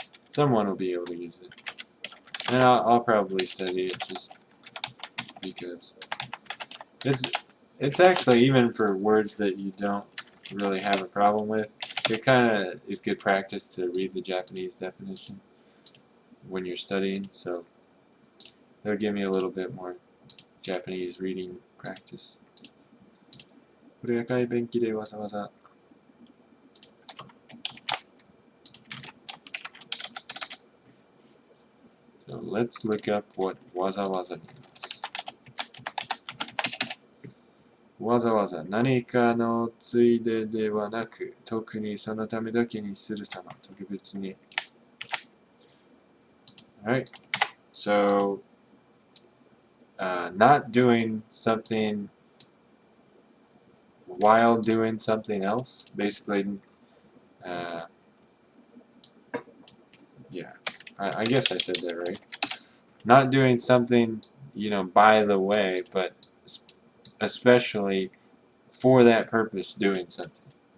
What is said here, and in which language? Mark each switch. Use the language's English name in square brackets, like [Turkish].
[English] Someone will be able to use it, and I'll probably study it just because it's actually, even for words that you don't really have a problem with, it kind of is good practice to read the Japanese definition when you're studying, so it'll give me a little bit more Japanese reading practice. [Japanese] これ赤いペンキでわざわざ [English] So let's look up what waza waza means. [Japanese] Waza waza 何かのついでではなく、特にそのためだけにする様、特別に。 [English] Alright, so not doing something while doing something else, basically. Yeah, I guess I said that right. Not doing something, by the way, but especially for that purpose doing something.